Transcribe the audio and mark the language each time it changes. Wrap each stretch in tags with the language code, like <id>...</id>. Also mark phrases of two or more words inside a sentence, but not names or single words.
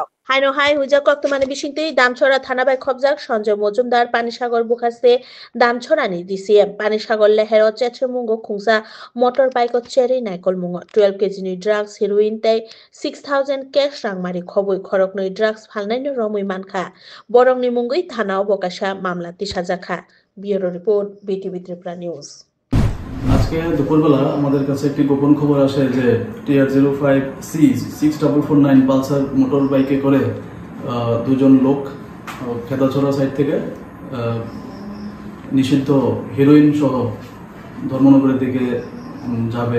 <trp>Haino hai huja koktomani bisingtui Damchora thana bai khobjak Sanjay Mojumdar Panisagar bukhaste Damchorani DCM Panisagar lehero chechemungo khungsa motorbike o cherry naikol mungo 12 kg ni drugs heroin tei 6000 cash rangmari khoboi khorognoi drugs phalnai no romui mankha borongni mungoi thana bokasa mamla tisajakha.</trp> <en>Bureau report BTV Tripura News.</en> <bn>আজকে দুপুরবেলা আমাদের কাছে একটি গোপন খবর আসে যে TR05C 6449 পালসার</bn> <en>motor bike</en> <bn>করে দুজন লোক খেদাছড়া সাইড থেকে নিষিদ্ধ হেরোইন সহ ধর্মনগরের দিকে যাবে।</bn>